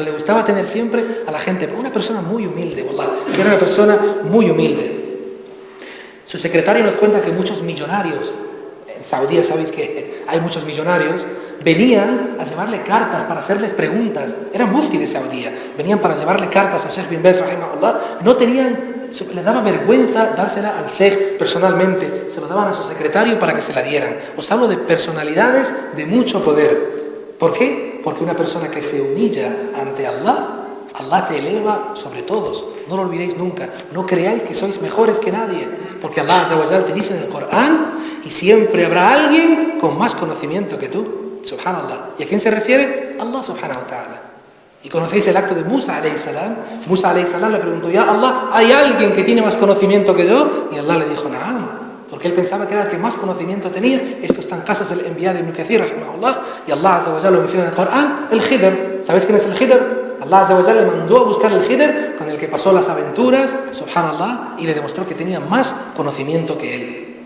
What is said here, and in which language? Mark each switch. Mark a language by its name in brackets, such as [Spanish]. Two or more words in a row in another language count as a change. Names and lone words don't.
[Spanish] Le gustaba tener siempre a la gente, una persona muy humilde, wallah, que era una persona muy humilde. Su secretario nos cuenta que muchos millonarios, en Saudí sabéis que hay muchos millonarios, venían a llevarle cartas para hacerles preguntas. Eran mufti de Saudí, venían para llevarle cartas a Sheikh bin Baz, rahimahullah. No tenían, les daba vergüenza dársela al Sheikh personalmente, se lo daban a su secretario para que se la dieran. Os hablo de personalidades de mucho poder. ¿Por qué? Porque una persona que se humilla ante Allah, Allah te eleva sobre todos. No lo olvidéis nunca. No creáis que sois mejores que nadie, porque [Arabic] الله عز وجل [Spanish] te dice en el Corán, y siempre habrá alguien con más conocimiento que tú. Subhanallah. ¿Y a quién se refiere? [Arabic] الله سبحانه وتعالى. [Spanish] Y conocéis el acto de Musa [Arabic] عليه السلام. [Spanish] Musa [Arabic] عليه السلام [Spanish] le preguntó, [Arabic] يا الله, [Spanish] ¿hay alguien que tiene más conocimiento que yo? Y Allah le dijo, na'am. Porque él pensaba que era el que más conocimiento tenía. Esto está en casas del enviado de Ibn Kathir, rahimahullah. Y [Arabic] الله عز وجل [Spanish] lo menciona en el Corán, el Khidr. ¿Sabéis quién es el Khidr? [Arabic] الله عز وجل [Spanish] le mandó a buscar el Khidr, con el que pasó las aventuras, subhanallah, y le demostró que tenía más conocimiento que él.